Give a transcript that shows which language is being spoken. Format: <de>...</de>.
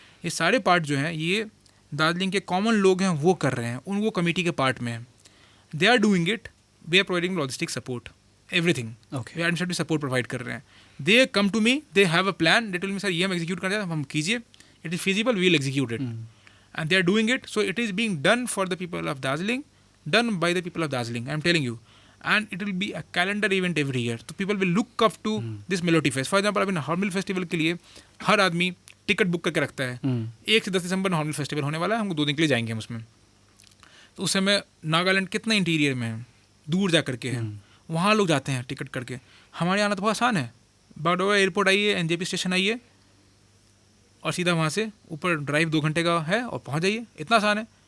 <hi>ये सारे पार्ट जो हैं ये दार्जिलिंग के कॉमन लोग हैं वो कर रहे हैं, उनको कमेटी के पार्ट में हैं।</hi> <en>They are doing it, we are providing logistic support, everything. We are administrative support provide</en> <hi>कर रहे हैं।</hi> <en>they come to me, they have a plan, they tell me sir</en> <hi>ये हम एग्जीक्यूट करना चाहते हैं,</hi> <en>हम कीजिए, it is feasible, we will execute it, and they are doing it. So it is being done for the people of Darjeeling, done by the people of Darjeeling, I am telling you, and it will be a calendar event every year. So people will look up to this Melody Fest. For example,</en> <hi>अभी hornbill festival के लिए हर आदमी ticket book करके रखता है। 1 से 10 दिसंबर hornbill festival होने वाला है, हमको 2 दिन के लिए जाएंगे हम उसमें। तो उस समय नागालैंड कितना इंटीरियर में है, दूर जा करके है, वहाँ लोग जाते हैं टिकट करके। हमारे आना तो बहुत आसान है, बागडोगरा एयरपोर्ट आइए, NJP स्टेशन आइए और सीधा वहाँ से ऊपर ड्राइव 2 घंटे का है और पहुँच जाइए, इतना आसान है।</hi>